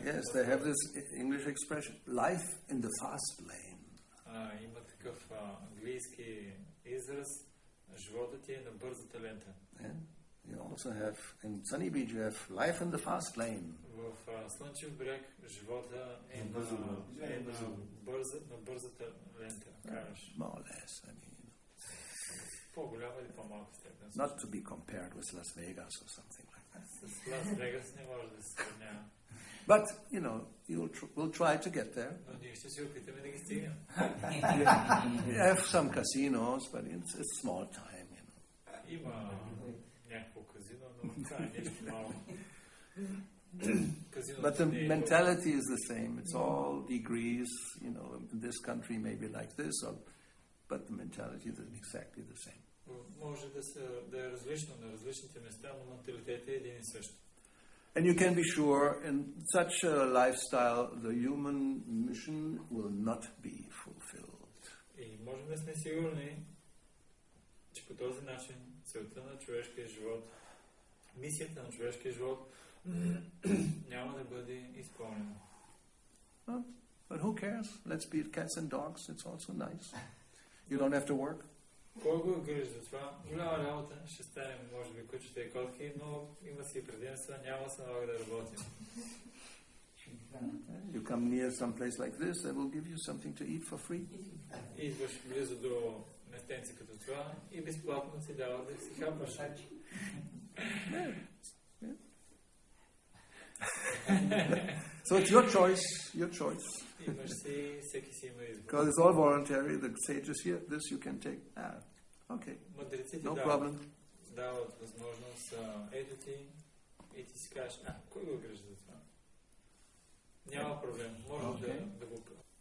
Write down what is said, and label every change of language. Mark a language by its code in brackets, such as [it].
[en] Yes, they have this English expression, life in the fast lane. [bg] Има такъв английски израз, животът ти е на бързата лента. [en] You also have, in Sunny Beach, you have life in the fast lane. [bg] В Слънчев бряг живота е на бързата лента, кажеш. [en] More or less, I mean. [bg] По-голяма или по-малка степен. [en] Not to be compared with Las Vegas or something like that. [bg] С Лас Вегас не може да се сравнява. [en] But, we'll try to get there. [bg] Но ние ще се опитаме да ги стигнем. [en] You have some casinos, but it's small time, [bg] Има някакво казино, но това е нещо малко. [en] But the mentality is the same. It's all degrees. In this country maybe like this, but the mentality is exactly the same. [bg] Може да е различно на различните места, но менталитетът е един и същ. [en] And you can be sure, in such a lifestyle, the human mission will not be fulfilled. [bg] И можем да сме сигурни, че по този начин целта на човешкия живот, мисията на човешкия живот няма да бъде изпълнена. [en] But who cares? Let's be cats and dogs. It's also nice. You don't have to work. [bg] Кой го грижи за това? Голяма работа. Ще станем, може би, кучета и котки, но има си предимства, няма се налага да работим. [en] You come near some place like this, they will give you something to eat for free. [bg] Идваш близо до местенци като това и безплатно си дават да си хапваш. [en] So it's your choice. [bg] Имаш си, всеки си има избор. [en] Because it's all voluntary. The sages here, this you can take. Okay. [bg] Мъдреците [en] No problem. [bg] дават възможност, ето ти, и ти си кажеш, кой го грижи за това? Няма проблем, може да го прави.